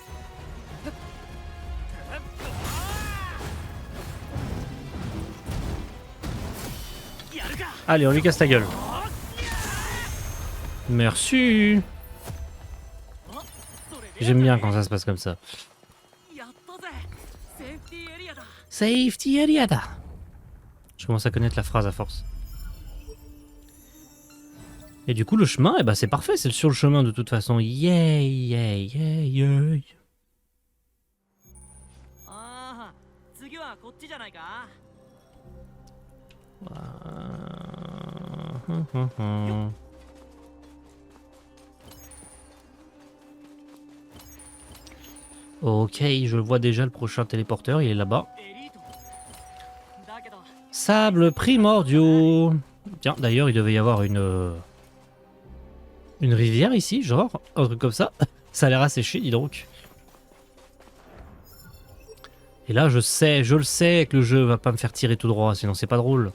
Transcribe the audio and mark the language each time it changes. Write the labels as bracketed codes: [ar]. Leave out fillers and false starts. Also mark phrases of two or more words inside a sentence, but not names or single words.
[fr] Allez, on lui casse ta gueule. Merci. J'aime bien quand ça se passe comme ça. [en] Safety area. [fr] Je commence à connaître la phrase à force. Et du coup, le chemin, eh ben, c'est parfait, c'est sur le chemin de toute façon. Yay. [ja] ちじゃないか。 [fr] Ok, je vois déjà le prochain téléporteur, il est là-bas. [ja] エリートだけど [fr] Sable primordiaux. Tiens, d'ailleurs, il devait y avoir une rivière ici, genre, un truc comme ça. Ça a l'air asséché, dis donc. Et là, je le sais que le jeu va pas me faire tirer tout droit, sinon c'est pas drôle.